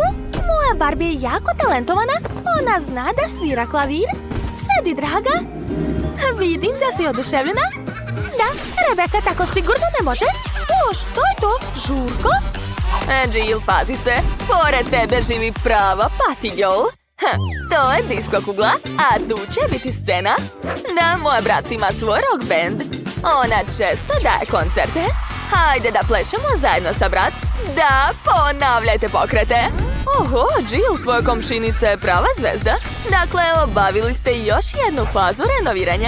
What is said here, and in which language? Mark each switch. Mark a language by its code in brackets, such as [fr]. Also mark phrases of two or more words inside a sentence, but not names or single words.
[sr] Moja Barbie je jako talentovana. Ona zna da svira klavir. Sedi, draga. Vidim da si oduševljena. Da, Rebeka tako sigurno ne može. O, što je to? Žurko? Jill, pazi se, pored tebe živi prava [en] party girl. [sr] To je disko kugla, a tu će biti scena. Da, moj Brac ima svoj [en] rock band. [sr] Ona često daje koncerte. Hajde da plešemo zajedno sa Brac. Da, ponavljajte pokrete. Oho, Jill, tvoja komšinica je prava zvezda. Dakle, obavili ste još jednu fazu renoviranja.